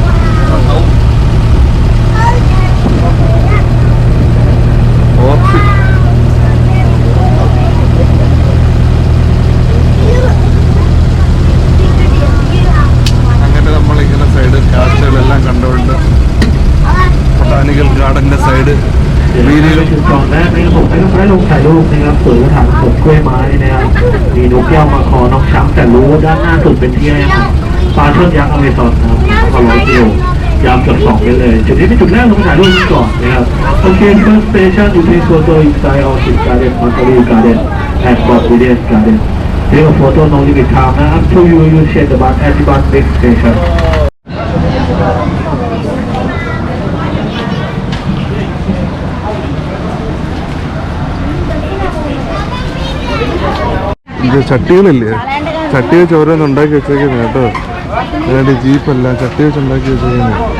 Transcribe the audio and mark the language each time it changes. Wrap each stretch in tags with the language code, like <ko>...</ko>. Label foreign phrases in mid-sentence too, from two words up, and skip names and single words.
<ml>അങ്ങനെ നമ്മളിങ്ങനെ സൈഡ് കാഴ്ചകളെല്ലാം കണ്ടുകൊണ്ട് ബൊട്ടാനിക്കൽ ഗാർഡന്റെ സൈഡ്</ml> <th>ก่อนแรกนะครับผมให้ลงถ่ายรูปนะครับสวยกระถางสวนกล้วยไม้นะครับมีนกแก้วมาคอนกช้างแต่รู้ด้านหน้าสุดเป็นที่อะไรครับปลาช่อนยักษ์อเมซอนนะครับ100 กิโลยาวเกือบ2 เมตรเลยจุดนี้เป็นจุดแรกลงถ่ายรูปก่อนนะครับโอเค</th> <en>first station you please go to inside Orchid Garden Monterey Garden and Botanical Garden take a photo no limit time</en> <th>นะ</th> <en>up to you share the bus at the bus next station</en> <ml>ഇത് ചട്ടികളില്ലേ, ചട്ടി വെച്ച് ഓരോന്ന് ഉണ്ടാക്കി വെച്ചേക്കുന്നത് കേട്ടോ. അതായത് ജീപ്പല്ല, ചട്ടി വെച്ച് ഉണ്ടാക്കി വെച്ചേക്കുന്നത്.</ml>